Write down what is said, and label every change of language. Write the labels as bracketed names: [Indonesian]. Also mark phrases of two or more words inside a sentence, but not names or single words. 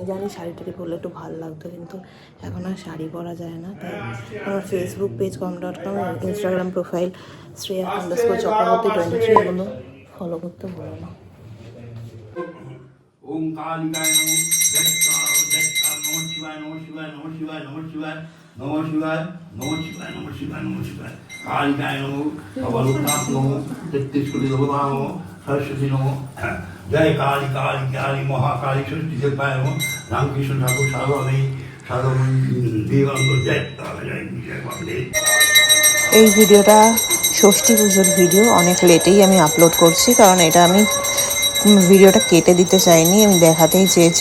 [Bangla] জানি শাড়ি টাড়ি পরলে একটু ভালো লাগতো, কিন্তু এখন আর শাড়ি পরা যায় না। তাই আমার ফেসবুক পেজ com.com, ইনস্টাগ্রাম প্রোফাইল Shreya_চক্রবর্তী 23 এগুলো ফলো করতে ভুলো না। [Sanskrit] ওম কালিকায় নমঃ জয়কার জয়কার নমঃ শিবায় নমঃ শিবায় নমঃ শিবায় নমঃ শিবায় নমঃ শিবায় নমঃ শিবায় নমঃ শিবায় নমঃ শিবায় কালিকায় নমঃ অবলুকাপ নমঃ 33 কোটি দেবতা নমঃ সরস্বতী নমঃ জয় কালী কালী কালী মহাকালী ষষ্ঠী দেবায় নমঃ রামকৃষ্ণ ঠাকুর সাধনে সাধন দিগন্ত জয় জয় জয় বন্দে। [Bangla] এই ভিডিওটা ষষ্ঠী পুজোর ভিডিও, অনেক লেটেই আমি আপলোড করছি, কারণ এটা আমি ভিডিওটা কেটে দিতে চাইনি, আমি দেখাতেই চেয়েছি।